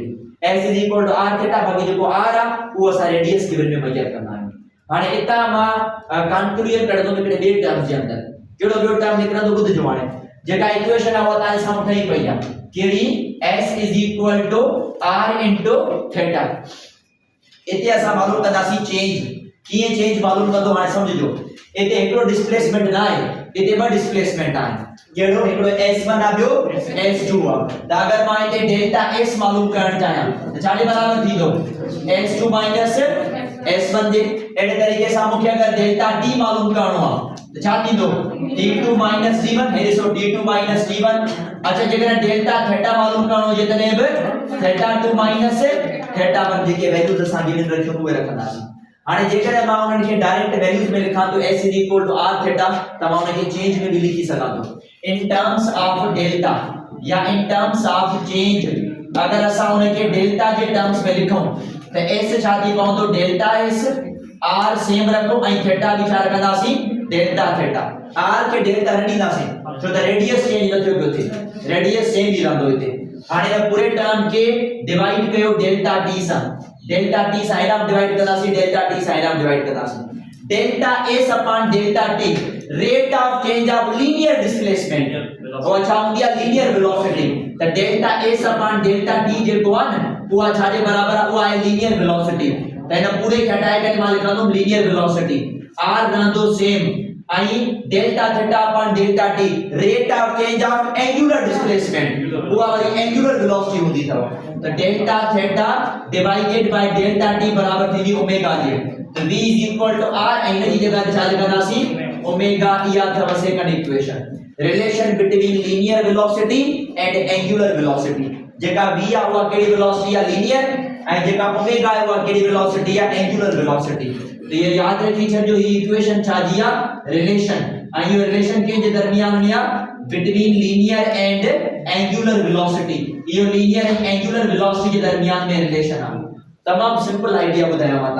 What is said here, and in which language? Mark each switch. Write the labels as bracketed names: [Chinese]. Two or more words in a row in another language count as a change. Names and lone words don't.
[English] s is equal to r theta। [Sindhi] बाकी जेको r आ वो असां [English] radius given [Sindhi] में मेजर कंदा आहियूं। हाणे इता मां कंक्लूजन कढंदो हिकिड़े ॿिए टर्म जे अंदर। कहिड़ो ॿियो टर्म निकिरंदो ॿुधजो। हाणे जेका इक्वेशन आहे उहा तव्हां साम्हूं ठही पई आहे कहिड़ी? [English] s is equal to r into theta। [Sindhi] इते असां मालूम कंदासीं चेंज। कीअं चेंज मालूम कंदो हाणे सम्झजो। इते हिकिड़ो डिस्प्लेसमेंट न आहे, इते ॿ डिस्प्लेसमेंट आहिनि। केड़ो? हिकिड़ो s1 आ ॿियो s2 आ। त अगर मां इते [English] delta s [Sindhi] मालूम करण चाहियां त छा जे बराबर थींदो? [English] s2 minus s1 [Sindhi] जे। अहिड़े तरीक़े सां मूंखे अगर [English] delta t [Sindhi] मालूम करणो आहे त छा थींदो? [English] t2 minus t1. [Sindhi] हे ॾिसो [English] t2 minus t1. [Sindhi] अच्छा जेकर [English] delta theta [Sindhi] मालूम करणो हुजे तॾहिं बि [English] θ2 minus θ1 [Sindhi] जेके वैल्यूज असां गिवन रखियो उहे रखंदासीं। हाणे जेकर मां उन्हनि खे [English] direct values [Sindhi] में लिखां तो [English] s r theta [Sindhi] त मां उन खे चेंज में भी लिखी सघां थो [English] in terms of delta [Sindhi] या [English] in terms of change. [Sindhi] अगर असां उन खे डेल्टा जे टर्म्स में लिखूं त s छा थी पवंदो? [English] delta s. r same [Sindhi] रखो ऐं थीटा भी छा रखंदासीं? [English] delta theta. [Sindhi] r के डेल्टा न ॾींदासीं छो त [English] radius change [Sindhi] न थियो पियो थिए, [English] radius same [Sindhi] ई रहंदो हिते। हाणे इन पूरे टर्म के डिवाइड कयो [English] delta t [Sindhi] सां। [English] delta t [Sindhi] सां इनाम डिवाइड कंदासीं, [English] delta t [Sindhi] सां इनाम डिवाइड कंदासीं। [English] delta s upon delta t rate of change of linear displacement [Sindhi] वो छा हूंदी आहे? [English] linear velocity. [Sindhi] त [English] delta s upon delta t [Sindhi] जेको आहे न उहा छा जे बराबर आहे? उहा आहे [English] linear velocity. [Sindhi] त इन पूरे खे हटाए करे मां लिखंदुमि [English] linear velocity. [Sindhi] r रहंदो [English] same I delta theta upon delta t rate of change of angular displacement [Urdu] وہ والی [English] angular velocity [Urdu] ہوتی تھا. [English] तो delta theta divided by delta t [Sindhi] बराबर थी ओमेगा जे। तो [English] v is equal to r [Sindhi] इन जी जगह छा लिखंदासी? ओमेगा इहा अथव [English] second equation. relation between linear velocity and angular velocity. [Sindhi] जेका v आ उहा केड़ी वेलोसिटी आहे? लीनियर। ऐं जेका ओमेगा आहे उहा केड़ी वेलोसिटी आहे? [English] angular velocity. [Sindhi] तो ये याद रखी छो ही इक्वेशन छा जी आ? रिलेशन। ऐं ये रिलेशन के जे दरमियान में आ? [English] between linear and angular velocity. ये linear and angular velocity [Urdu] کے درمیان میں [English] रिलेशन आ। [Sindhi] तमाम [English] simple idea [Sindhi] बुधाया मां ता।